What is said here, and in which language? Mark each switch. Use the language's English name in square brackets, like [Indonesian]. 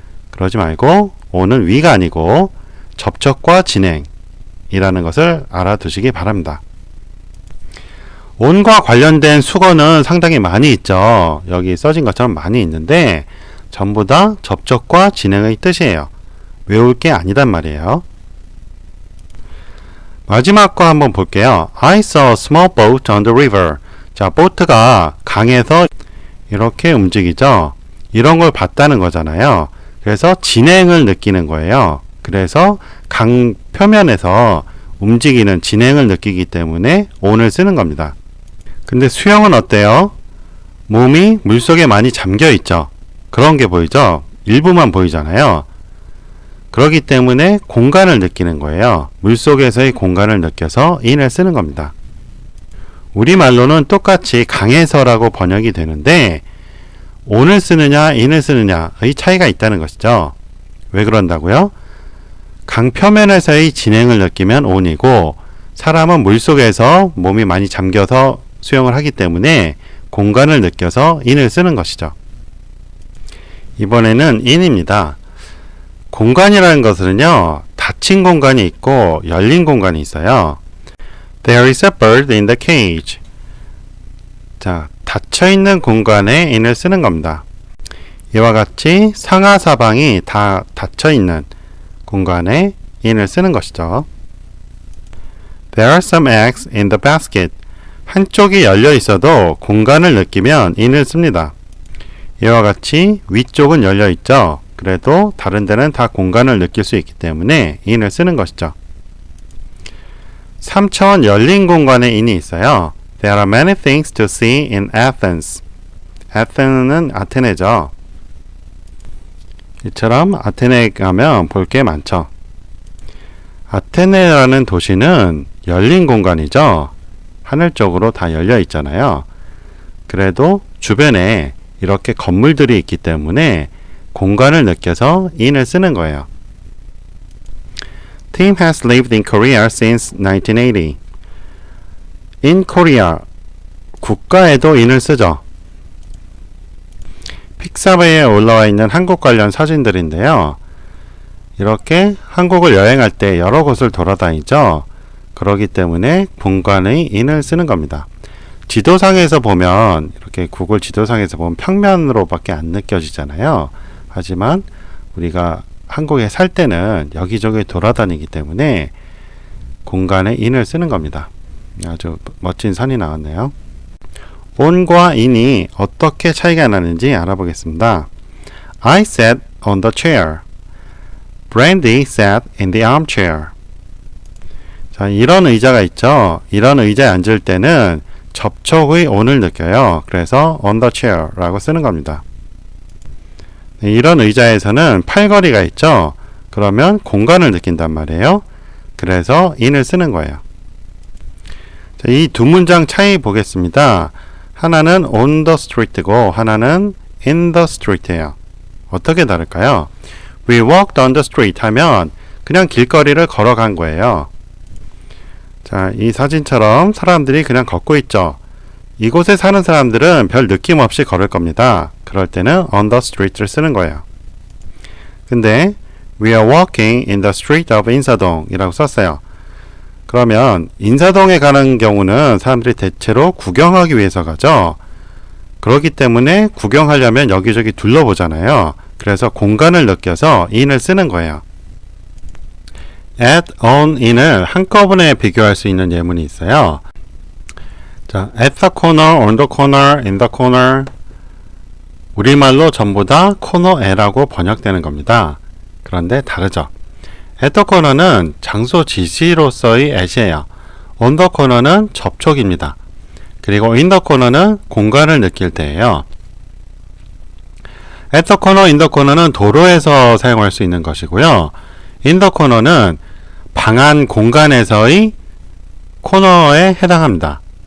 [Korean] 그러지 말고 on은 위가 아니고 접촉과 진행이라는 것을 알아두시기 바랍니다. on과 관련된 수거는 상당히 많이 있죠. 여기 써진 것처럼 많이 있는데 전부 다 접촉과 진행의 뜻이에요. 외울 게 아니단 말이에요. 마지막 거 한번 볼게요. [English] I saw a small boat on the river. [Korean] 자, 보트가 강에서 이렇게 움직이죠. 이런 걸 봤다는 거잖아요. 그래서 진행을 느끼는 거예요. 그래서 강 표면에서 움직이는 진행을 느끼기 때문에 on을 쓰는 겁니다. 근데 수영은 어때요? 몸이 물속에 많이 잠겨 있죠. 그런 게 보이죠? 일부만 보이잖아요. 그렇기 때문에 공간을 느끼는 거예요. 물속에서의 공간을 느껴서 in을 쓰는 겁니다. 우리말로는 똑같이 강에서라고 번역이 되는데 on을 쓰느냐 in을 쓰느냐의 차이가 있다는 것이죠. 왜 그런다고요? 강 표면에서의 진행을 느끼면 on이고 사람은 물속에서 몸이 많이 잠겨서 수영을 하기 때문에 공간을 느껴서 in을 쓰는 것이죠. 이번에는 in입니다. 공간이라는 것은요, 닫힌 공간이 있고 열린 공간이 있어요. [English] There is a bird in the cage. [Korean] 자, 닫혀있는 공간에 in을 쓰는 겁니다. 이와 같이 상하 사방이 다 닫혀있는 공간에 in을 쓰는 것이죠. [English] There are some eggs in the basket. [Korean] 한쪽이 열려 있어도 공간을 느끼면 in을 씁니다. 이와 같이 위쪽은 열려 있죠. 그래도 다른 데는 다 공간을 느낄 수 있기 때문에 in을 쓰는 것이죠. 3차원 열린 공간에 in이 있어요. [English] There are many things to see in Athens. [Korean] Athens는 아테네죠. 이처럼 아테네에 가면 볼 게 많죠. 아테네라는 도시는 열린 공간이죠. 하늘 쪽으로 다 열려 있잖아요. 그래도 주변에 이렇게 건물들이 있기 때문에 공간을 느껴서 in을 쓰는 거예요. [English] Tim has lived in Korea since 1980. In Korea, [Korean] 국가에도 in을 쓰죠. 픽사베에 올라와 있는 한국 관련 사진들인데요. 이렇게 한국을 여행할 때 여러 곳을 돌아다니죠. 그렇기 때문에 공간의 in을 쓰는 겁니다. 지도상에서 보면 이렇게 구글 지도상에서 보면 평면으로밖에 안 느껴지잖아요. 하지만 우리가 한국에 살 때는 여기저기 돌아다니기 때문에 공간에 in을 쓰는 겁니다. 아주 멋진 선이 나왔네요. on과 in이 어떻게 차이가 나는지 알아보겠습니다. [English] I sat on the chair. Brandy sat in the armchair. [Korean] 자, 이런 의자가 있죠. 이런 의자에 앉을 때는 접촉의 on을 느껴요. 그래서 on the chair라고 쓰는 겁니다. 이런 의자에서는 팔걸이가 있죠. 그러면 공간을 느낀단 말이에요. 그래서 in을 쓰는 거예요. 이 두 문장 차이 보겠습니다. 하나는 on the street고 하나는 in the street예요. 어떻게 다를까요? [English] We walked on the street [Korean] 하면 그냥 길거리를 걸어간 거예요. 자, 이 사진처럼 사람들이 그냥 걷고 있죠. 이곳에 사는 사람들은 별 느낌 없이 걸을 겁니다. 그럴 때는 on the street를 쓰는 거예요. 근데 [English] We are walking in the street of 인사동 [Korean] 이라고 썼어요. 그러면 인사동에 가는 경우는 사람들이 대체로 구경하기 위해서 가죠. 그렇기 때문에 구경하려면 여기저기 둘러보잖아요. 그래서 공간을 느껴서 in을 쓰는 거예요. at, on, in을 한꺼번에 비교할 수 있는 예문이 있어요. [English] 자, at the corner, on the corner, in the corner. [Korean] 우리말로 전부 다 코너에라고 번역되는 겁니다. 그런데 다르죠. at the corner는 장소 지시로서의 at이에요. on the corner는 접촉입니다. 그리고 in the corner는 공간을 느낄 때예요. at the corner, in the corner는 도로에서 사용할 수 있는 것이고요. in the corner는 방안 공간에서의 코너에 해당합니다.